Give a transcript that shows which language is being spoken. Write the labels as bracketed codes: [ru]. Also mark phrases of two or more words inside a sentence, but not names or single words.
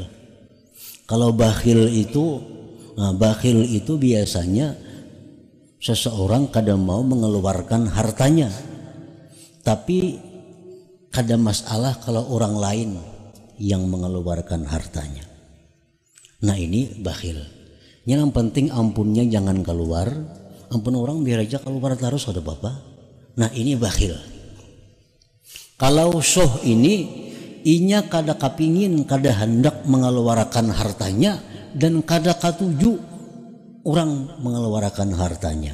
[id] Kalau bakhil itu biasanya seseorang kadang mau mengeluarkan hartanya, tapi kadang masalah kalau orang lain yang mengeluarkan hartanya. Nah, ini bakhil. [bjn] Yang penting ampunnya jangan keluar, ampun orang biar aja keluar terus, ada apa? [id] Nah, ini bakhil. [bjn] Kalau syuh ini inya kada kapingin, kada hendak mengeluarkan hartanya, dan kada katuju orang mengeluarkan hartanya.